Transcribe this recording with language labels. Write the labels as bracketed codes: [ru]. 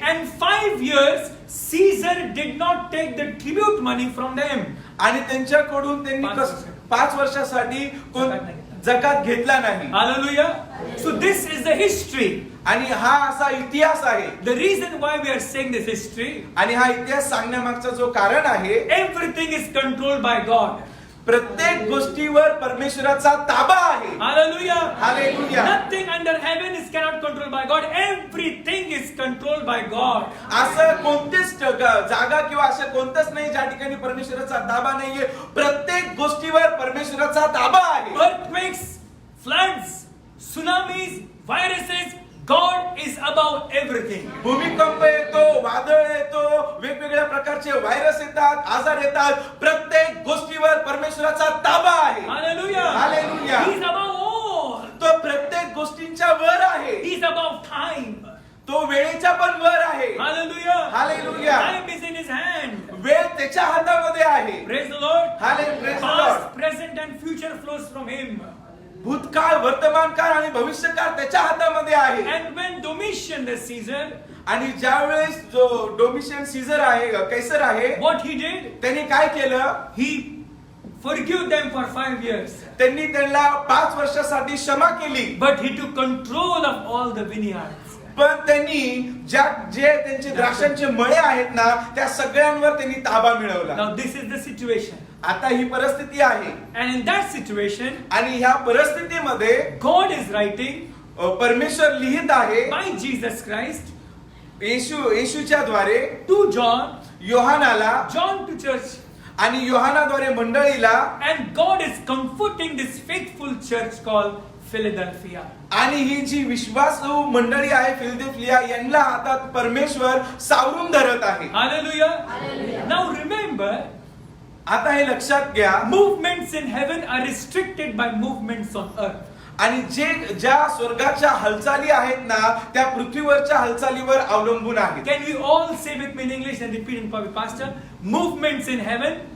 [en] And 5 years Caesar did not take the tribute money from them. [mr] आणि त्यांच्याकडून त्यांनी 5 वर्षासाठी कोण जकात घेतला नाही. [en] Hallelujah. So this is the history. [mr] आणि हा असा इतिहास आहे. [en] The reason why we are saying this history, [mr] आणि हा इतिहास सांगण्यामागचा जो कारण आहे, [en] everything is controlled by God. [mr] प्रत्येक गोष्टीवर परमेश्वराचा ताबा आहे. [en] Hallelujah. Hallelujah. Nothing under heaven is cannot controlled by God. Everything is controlled by God. [mr] असं कोणतीच जागा किंवा असं कोणतंच नाही ज्या ठिकाणी परमेश्वराचा ताबा नाहीये. प्रत्येक गोष्टीवर परमेश्वराचा ताबा आहे. [en] Earthquakes, floods, tsunamis, viruses, God is above everything. [mr] भूमिकंप येतो, वादळ येतो, वेगवेगळ्या प्रकारचे व्हायरस येतात, आजार येतात, प्रत्येक गोष्टीवर परमेश्वराचा ताबा आहे. [en] Hallelujah. Hallelujah. He is above all. [mr] तो प्रत्येक गोष्टींच्या वर आहे. [en] He is above time. [mr] तो वेळेच्या पण वर आहे. [en] Hallelujah. Hallelujah. Time is in his hand. [mr] वेळ त्याच्या हातामध्ये आहे. [en] Praise the Lord. Hallelujah. Past, present and future flows from him. [mr] भूतकाळ, वर्तमान काळ आणि भविष्यकाळ त्याच्या हातामध्ये आहे. [en] And when Domitian the Caesar, [mr] आणि ज्या वेळेस जो डोमिशियन सीझर आहे, कैसर आहे, [en] what he did, [mr] त्यांनी काय केलं, [en] he forgave them for 5 years. [mr] त्यांनी त्यांना 5 वर्षासाठी क्षमा केली. [en] But he took control of all the vineyards. [mr] पण त्यांनी जे त्यांचे द्राक्षांचे मळे आहेत ना, त्या सगळ्यांवर त्यांनी ताबा मिळवला. [en] Now this is the situation. [mr] आता ही परिस्थिती आहे. [en] And in that situation, [mr] आणि ह्या परिस्थितीमध्ये [en] God is writing [mr] परमेश्वर लिहित आहे [en] by Jesus Christ [mr] येशूच्या द्वारे [en] to John, [mr] योहानाला, [en] John to church. [mr] आणि योहानाद्वारे मंडळीला. [en] And God is comforting this faithful church called Philadelphia. [mr] आणि ही जी विश्वासू मंडळी आहे फिलदेल्फिया, यांना आता परमेश्वर सावरून धरत आहे. [en] Hallelujah. Now remember, [mr] आता हे लक्षात घ्या, [en] movements in heaven are restricted by movements on earth. [mr] आणि ज्या स्वर्गाच्या हालचाली आहेत ना, त्या पृथ्वीवरच्या हालचालीवर अवलंबून आहेत. [en] Can we all say with me in English and repeat in public, Pastor? Movements in heaven.